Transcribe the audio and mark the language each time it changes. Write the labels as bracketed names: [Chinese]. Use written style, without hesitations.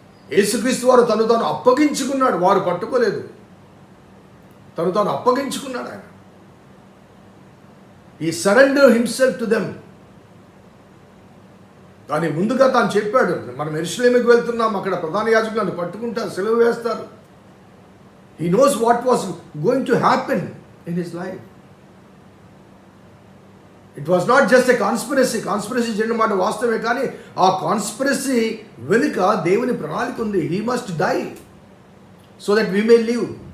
[Telugu] యేసుక్రీస్తు వారు తను తాను అప్పగించుకున్నాడు, వారు పట్టుకోలేదు. తను తాను అప్పగించుకున్నాడు ఆయన. [English] He surrendered himself to them. [Telugu] కానీ ముందుగా తాను చెప్పాడు, మనం యెరూషలేముకు వెళ్తున్నాం, అక్కడ ప్రధాన యాజకులను పట్టుకుంటారు, సిలువ వేస్తారు. [English] He knows what was going to happen in his life. It was not just a conspiracy. [Telugu] Conspiracy చేయడం మాట వాస్తవమే, కానీ ఆ కాన్స్పిరసీ వెనుక దేవుని ప్రణాళిక ఉంది. [English] He must die so that we may live.